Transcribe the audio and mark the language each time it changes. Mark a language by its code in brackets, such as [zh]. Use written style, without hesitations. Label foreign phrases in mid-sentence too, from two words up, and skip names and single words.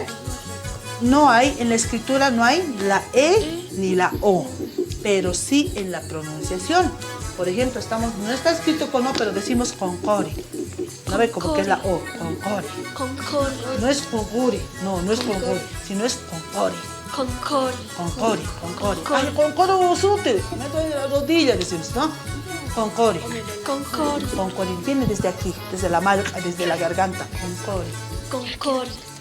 [es] No hay, en la escritura no hay la E ni la O, pero sí en la pronunciación. Por ejemplo, no está escrito con O, pero decimos concore. ¿No ve? Como que es la O, concore. No es concuri, no es concuri, sino es concore. Concore. Ay, [ay] concore usute. [es] Me duele la rodilla, decimos, ¿no? Concore. Viene desde aquí, desde la marca, desde la garganta. Concore.